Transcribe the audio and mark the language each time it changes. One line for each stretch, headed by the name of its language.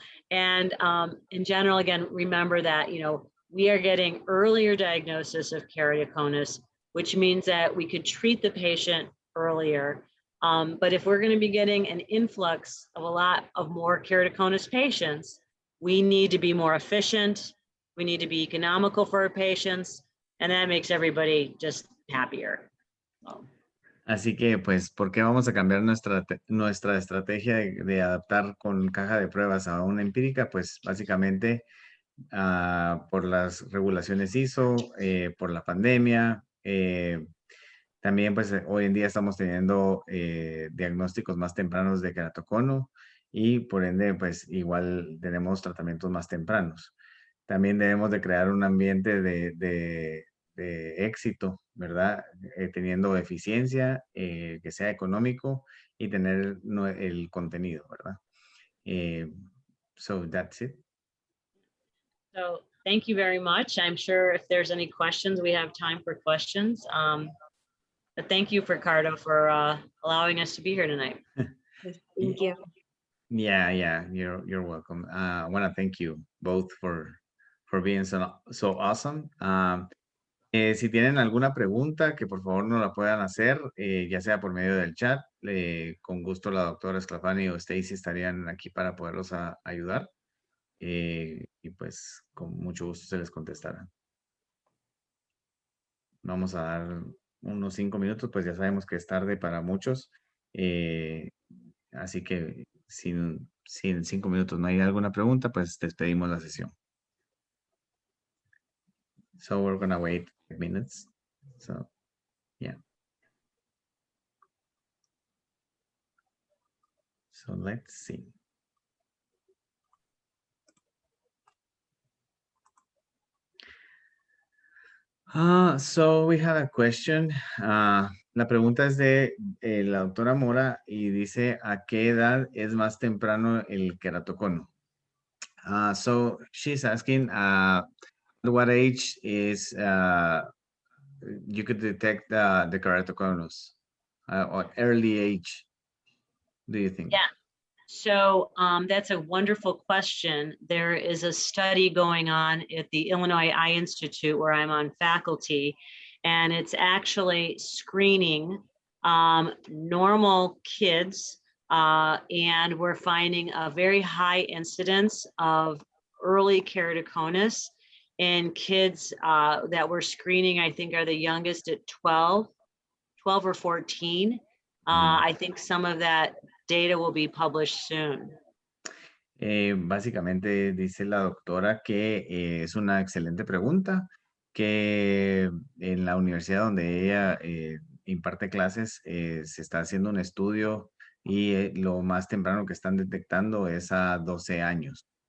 English: And in general, again, remember that, you know, we are getting earlier diagnosis of keratoconus, which means that we could treat the patient earlier. But if we're going to be getting an influx of a lot of more keratoconus patients, we need to be more efficient. We need to be economical for our patients, and that makes everybody just happier.
Spanish: Así que, pues, ¿por qué vamos a cambiar nuestra estrategia de adaptar con caja de pruebas a una empírica? Pues, básicamente, por las regulaciones ISO, por la pandemia. También, pues, hoy en día estamos teniendo diagnósticos más tempranos de keratocono y, por ende, pues, igual tenemos tratamientos más tempranos. También debemos de crear un ambiente de éxito, ¿verdad? Teniendo eficiencia, que sea económico y tener el contenido, ¿verdad?
English: So that's it. So thank you very much. I'm sure if there's any questions, we have time for questions. But thank you, Ricardo, for allowing us to be here tonight. Thank you. Yeah, you're welcome. I want to thank you both for being so awesome.
Spanish: Si tienen alguna pregunta, que por favor nos la puedan hacer, ya sea por medio del chat. Con gusto la doctora Sclafani o Stacy estarían aquí para poderlos ayudar. Y pues con mucho gusto se les contestará. Vamos a dar unos 5 minutos, pues ya sabemos que es tarde para muchos. Así que si en 5 minutos no hay alguna pregunta, pues despedimos la sesión.
English: So we're gonna wait 5 minutes. So, yeah. So let's see. So we have a question.
Spanish: La pregunta es de la doctora Mora y dice, ¿a qué edad es más temprano el keratocono?
English: So she's asking, at what age is you could detect the keratoconus? Or early age, do you think? Yeah. So that's a wonderful question. There is a study going on at the Illinois Eye Institute where I'm on faculty, and it's actually screening normal kids, and we're finding a very high incidence of early keratoconus in kids that we're screening. I think are the youngest at 12 or 14. I think some of that data will be published soon.
Spanish: Básicamente dice la doctora que es una excelente pregunta, que en la universidad donde ella imparte clases se está haciendo un estudio y lo más temprano que están detectando es a 12 años.